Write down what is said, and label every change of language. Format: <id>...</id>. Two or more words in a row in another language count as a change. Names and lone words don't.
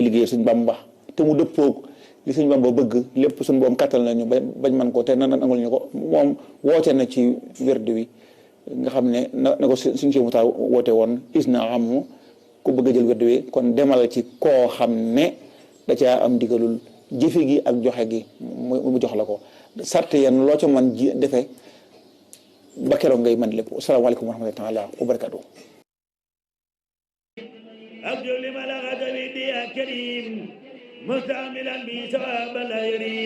<wo>liggéey suñ Bamba te mu dëppoog li suñ Bamba bëgg lépp suñ boom kattal nañu bañ man ko te nan angul ñu ko moom woote na ci wérdu wi nga xam ne na ko suñ si mutaa woote woon isna amu ku bëgg a jël wérdu wi kon demal ci koo xam ne da caa am digalul jëfe gi ak joxe gi mu jox la ko sart yan loo ca man ji defee ba keroog ngay mën lépp</wo> <ar>السلام عليكم ورحمة الله تعالى وبركاته أرجو لمن أخذ بيدي يا كريم مستعملا بي ثواب لا يريم</ar>